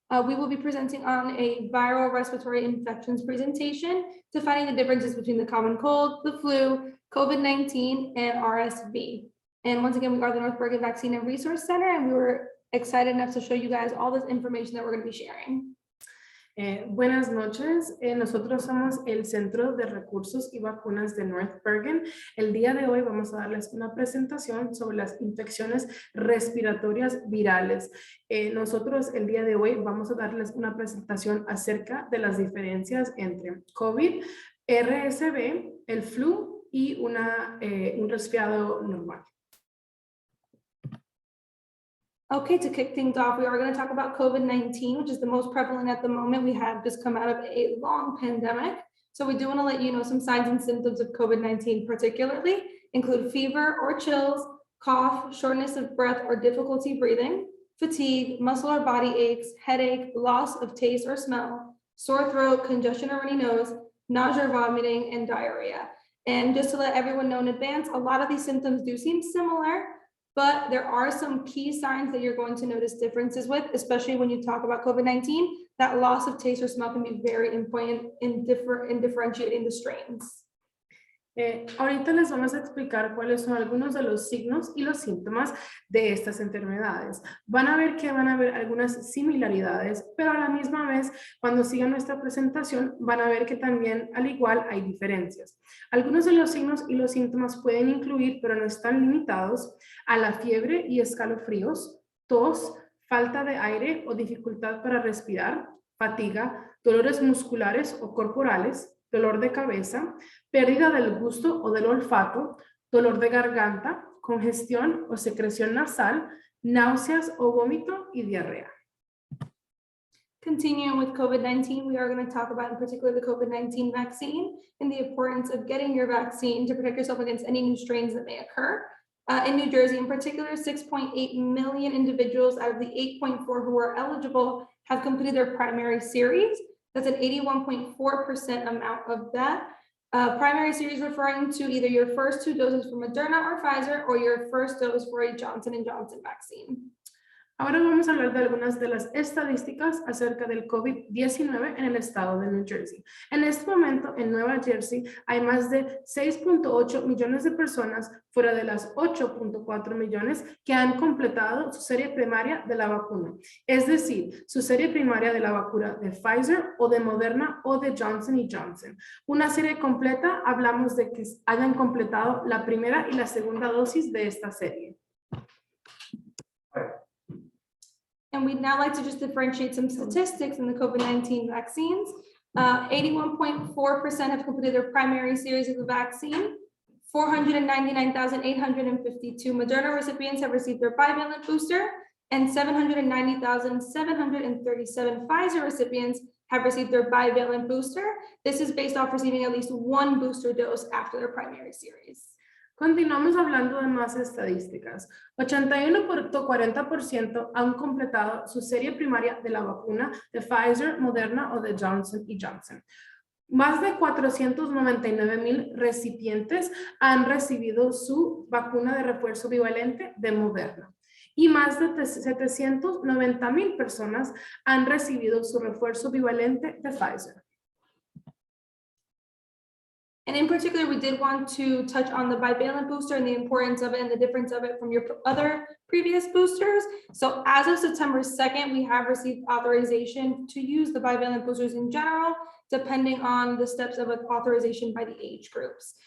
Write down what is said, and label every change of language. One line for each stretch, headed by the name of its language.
English: We will be presenting on a viral respiratory infections presentation, defining the differences between the common cold, the flu, COVID-19, and RSV. And once again, we are the North Bergen Vaccine and Resource Center, and we were excited enough to show you guys all this information that we're going to be sharing.
Spanish: Buenas noches, nosotros somos el Centro de Recursos y Vacunas de North Bergen. El día de hoy vamos a darles una presentación sobre las infecciones respiratorias virales. Nosotros el día de hoy vamos a darles una presentación acerca de las diferencias entre COVID, RSV, el flu y un resfriado normal.
English: Okay, to kick things off, we are going to talk about COVID-19, which is the most prevalent at the moment. We have just come out of a long pandemic. So we do want to let you know some signs and symptoms of COVID-19 particularly include fever or chills, cough, shortness of breath or difficulty breathing, fatigue, muscle or body aches, headache, loss of taste or smell, sore throat, congestion or runny nose, nausea, vomiting, and diarrhea. And just to let everyone know in advance, a lot of these symptoms do seem similar, but there are some key signs that you're going to notice differences with, especially when you talk about COVID-19. That loss of taste or smell can be very important in differentiating the strains.
Spanish: Ahorita les vamos a explicar cuáles son algunos de los signos y los síntomas de estas enfermedades. Van a ver que van a haber algunas similaridades, pero a la misma vez, cuando sigan nuestra presentación, van a ver que también, al igual, hay diferencias. Algunos de los signos y los síntomas pueden incluir, pero no están limitados, a la fiebre y escalofríos, tos, falta de aire o dificultad para respirar, fatiga, dolores musculares o corporales, dolor de cabeza, pérdida del gusto o del olfato, dolor de garganta, congestión o secreción nasal, náuseas o vómito y diarrea.
English: Continuing with COVID-19, we are going to talk about in particular the COVID-19 vaccine and the importance of getting your vaccine to protect yourself against any new strains that may occur. In New Jersey in particular, 6.8 million individuals out of the 8.4 who are eligible have completed their primary series. That's an 81.4% amount of that. Primary series referring to either your first 2 doses from Moderna or Pfizer or your first dose for a Johnson & Johnson vaccine.
Spanish: Ahora vamos a hablar de algunas de las estadísticas acerca del COVID-19 en el estado de New Jersey. En este momento, en Nueva Jersey, hay más de 6.8 millones de personas fuera de las 8.4 millones que han completado su serie primaria de la vacuna. Es decir, su serie primaria de la vacuna de Pfizer o de Moderna o de Johnson & Johnson. Una serie completa, hablamos de que hayan completado la primera y la segunda dosis de esta serie.
English: And we'd now like to just differentiate some statistics in the COVID-19 vaccines. 81.4% have completed their primary series of the vaccine. 499,852 Moderna recipients have received their bivalent booster, and 790,737 Pfizer recipients have received their bivalent booster. This is based off receiving at least 1 booster dose after their primary series.
Spanish: Continuamos hablando de más estadísticas. 81.40% han completado su serie primaria de la vacuna de Pfizer, Moderna o de Johnson & Johnson. Más de 499,000 recipientes han recibido su vacuna de refuerzo bivalente de Moderna. Y más de 790,000 personas han recibido su refuerzo bivalente de Pfizer.
English: And in particular, we did want to touch on the bivalent booster and the importance of it and the difference of it from your other previous boosters. So as of September 2nd, we have received authorization to use the bivalent boosters in general, depending on the steps of authorization by the age groups.